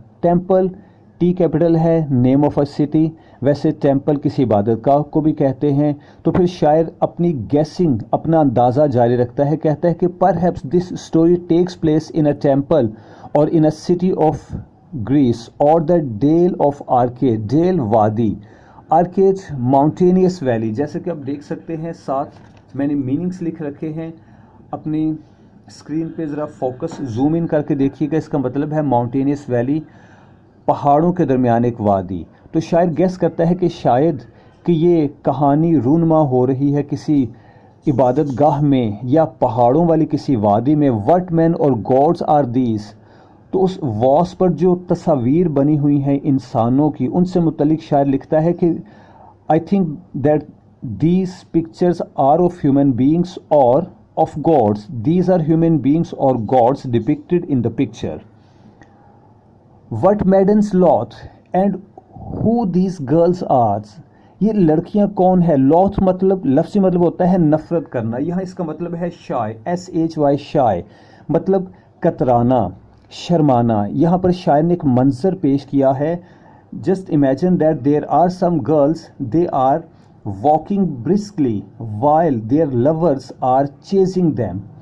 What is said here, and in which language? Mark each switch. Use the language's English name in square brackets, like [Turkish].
[English] Temple T capital ہے, name of a city. [Urdu] ویسے temple کسی عبادت گاہ کو بھی کہتے ہیں. تو پھر شاعر اپنی گیسنگ, اپنا اندازہ جاری رکھتا ہے, کہتا ہے کہ [English] perhaps this story takes place in a temple or in a city of Greece or the dale of Arcade. Dale وادی, Arcade mountainous valley. [Urdu] جیسے کہ آپ دیکھ سکتے ہیں, ساتھ میں نے میننگس لکھ رکھے ہیں. اپنی اسکرین پہ ذرا فوکس زوم ان کر کے دیکھیے گا. اس کا مطلب ہے ماؤنٹینیس ویلی, پہاڑوں کے درمیان ایک وادی. تو شاعر گیس کرتا ہے کہ شاید کہ یہ کہانی رونما ہو رہی ہے کسی عبادت گاہ میں یا پہاڑوں والی کسی وادی میں. [English] What men or gods are these. [Urdu] تو اس واس پر جو تصاویر بنی ہوئی ہیں انسانوں کی, ان سے متعلق شاعر لکھتا ہے کہ [English] I think that these pictures are of human beings or of gods. These are human beings or gods depicted in the picture. What maidens lot and who these girls are. [Urdu] یہ لڑکیاں کون ہے. لوتھ مطلب, لفظی مطلب ہوتا ہے نفرت کرنا. یہاں اس کا مطلب ہے شائے, SHY شائے, مطلب کترانا, شرمانا. یہاں پر شاعر نے ایک منظر پیش کیا ہے. [English] Just imagine that there are some girls, they are walking briskly while their lovers are chasing them.